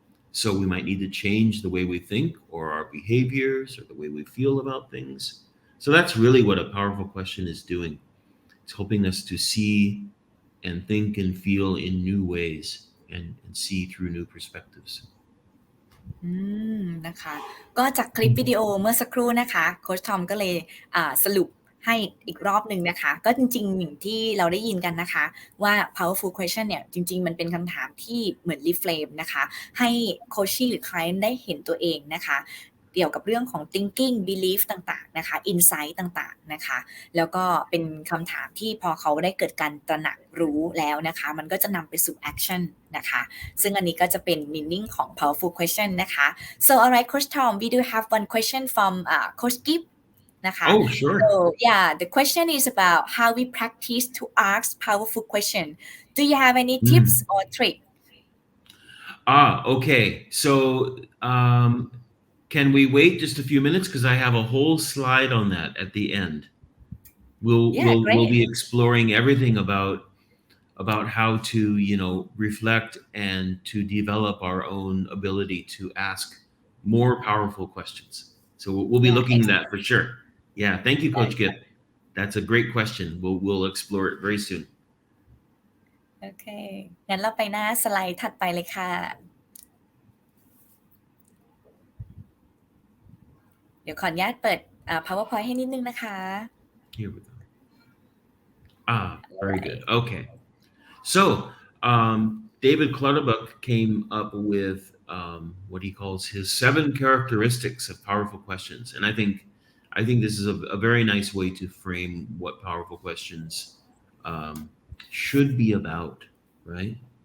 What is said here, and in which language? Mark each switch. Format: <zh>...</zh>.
<en>So we might need to change the way we think, or our behaviors, or the way we feel about things. So that's really what a powerful question is doing. It's helping us to see and think and feel in new ways, and see through new perspectives.</en> <th>นะคะก็จากคลิปวิดีโอเมื่อสักครู่นะคะโค้ชทอมก็เลยสรุปให้อีกรอบหนึ่งนะคะก็จริงๆอย่างที่เราได้ยินกันนะคะว่า powerful question เนี่ยจริงๆมันเป็นคำถามที่เหมือน reframe นะคะให้โคชชี่หรือ client ได้เห็นตัวเองนะคะ เกี่ยวกับเรื่องของ thinking belief ต่างๆนะคะ insight ต่างๆนะคะแล้วก็เป็นคำถามที่พอเขาได้เกิดการตระหนักรู้แล้วนะคะมันก็จะนำไปสู่ action นะคะซึ่งอันนี้ก็จะเป็น meaning ของ powerful question นะคะ</th> <en>so alright Coach Tom we do have one question from Coach Gibb</en> <th>นะคะ</th> <en>Oh sure. So yeah the question is about how we practice to ask powerful question. Do you have any tips or trick? Okay. So can we wait just a few minutes, because I have a whole slide on that at the end. We'll be exploring everything about how to reflect and to develop our own ability to ask more powerful questions. So we'll be looking at that for sure. Yeah, thank you, Coach Gibb. That's a great question. We'll explore it very soon.</en> <th>โอเคงั้นเราไปหน้าสไลด์ถัดไปเลยค่ะเดี๋ยวขออนุญาตเปิดPowerPoint ให้นิดนึงนะคะ</th> <en>Here we go. Very good. Okay. So David Clutterbuck came up with what he calls his 7 characteristics of powerful questions. And I think this is a very nice way to frame what powerful questions should be about, right?</en>